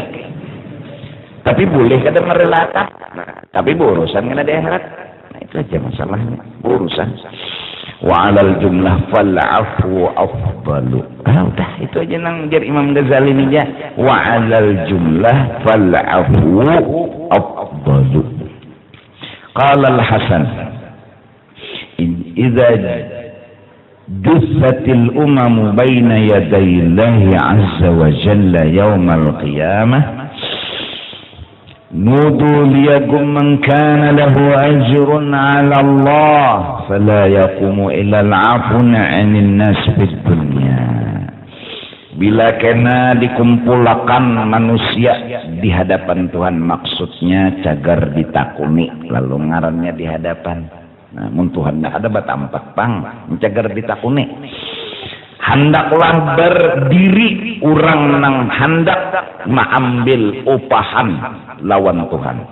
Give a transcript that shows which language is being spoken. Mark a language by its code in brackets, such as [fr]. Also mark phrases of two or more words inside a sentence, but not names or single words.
[bjn] Tapi boleh kada merelakan. Tapi berurusan kan ada akhirat. Nah itu aja masalahnya, berurusan. [ar] Wa 'alal jumlah fal 'afwu afdalu. [bjn] Udah itu aja nang jar Imam Ghazali ini aja. [ar] Wa 'alal jumlah fal 'afwu afdalu. قال الحسن إذا جثت الأمم بين يدي الله عز وجل يوم القيامة نودوا ليقم من كان له أجر على الله فلا يقوم إلا العفو عن الناس في الدنيا. [bjn] Bila kena dikumpulkan manusia di hadapan Tuhan, maksudnya cagar ditakuni, lalu ngarannya di hadapan. Namun Tuhan tidak ada batampak pang mencagar ditakuni. Hendaklah berdiri orang nang hendak mengambil upahan lawan Tuhan.